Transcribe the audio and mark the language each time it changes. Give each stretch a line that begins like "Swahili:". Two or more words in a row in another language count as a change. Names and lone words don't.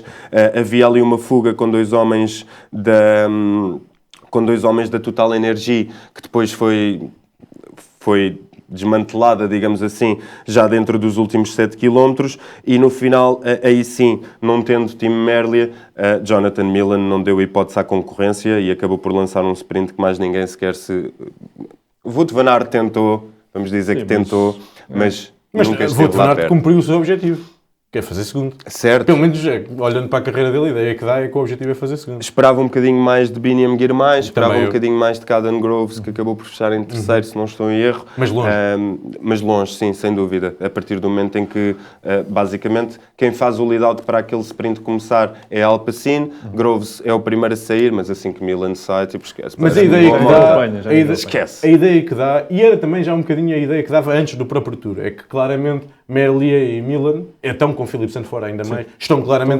Portuguese: Havia ali uma fuga com dois homens da Total Energy que depois foi desmantelada, digamos assim, já dentro dos últimos 7 km e no final, aí sim, não tendo Tim Merlier, Jonathan Millen não deu hipótese à concorrência e acabou por lançar um sprint que mais ninguém sequer se... Wout van Aert tentou, vamos dizer que tentou, mas nunca Mas esteve Wout lá van Aert perto. cumpriu o seu objetivo. quer fazer segundo. Certo. Pelo menos, olhando para a carreira dele, a ideia que dá é que o objetivo é fazer segundo. Esperava um bocadinho mais de Biniam Girmay, esperava Também um eu. bocadinho mais de Caden Groves, que acabou por fechar em terceiro, se não estou em erro. Mas longe. Mas longe, sim, sem dúvida. A partir do momento em que, basicamente, quem faz o lead-out para aquele sprint começar é Alpecin, Groves é o primeiro a sair, mas assim que Milan sai, tipo, esquece. Mas a parece ideia uma que moto. dá, apanha, já esquece. a ideia que dá, e era também já um bocadinho a ideia que dava antes do próprio Tour, é que claramente Merlier e Milan, estão com Philippe Sanford ainda mais, estão claramente